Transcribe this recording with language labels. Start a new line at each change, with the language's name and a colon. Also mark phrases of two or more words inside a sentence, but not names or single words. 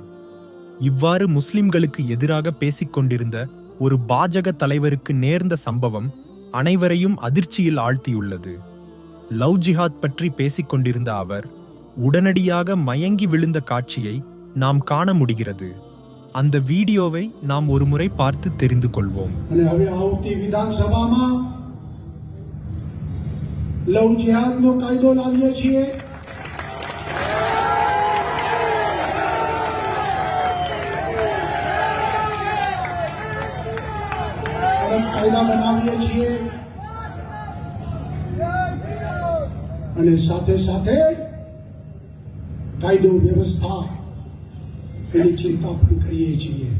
Tamil: இவ்வாறு முஸ்லிம்களுக்கு எதிராக பேசிக்கொண்டிருந்த ஒரு பாஜக தலைவருக்கு நேர்ந்த சம்பவம் அனைவரையும் அதிர்ச்சியில் ஆழ்த்தியுள்ளது. லவ் ஜிஹாத் பற்றி பேசிக்கொண்டிருந்த அவர் உடனடியாக மயங்கி விழுந்த காட்சியை நாம் காண முடிகிறது. அந்த வீடியோவை நாம் ஒருமுறை பார்த்து தெரிந்து கொள்வோம்.
Gujarati: લવ જિહાદનો કાયદો લાવીએ છીએ. કાયદા બનાવીએ છીએ અને સાથે સાથે કાયદો વ્યવસ્થા એની ચિંતા પણ કરીએ છીએ.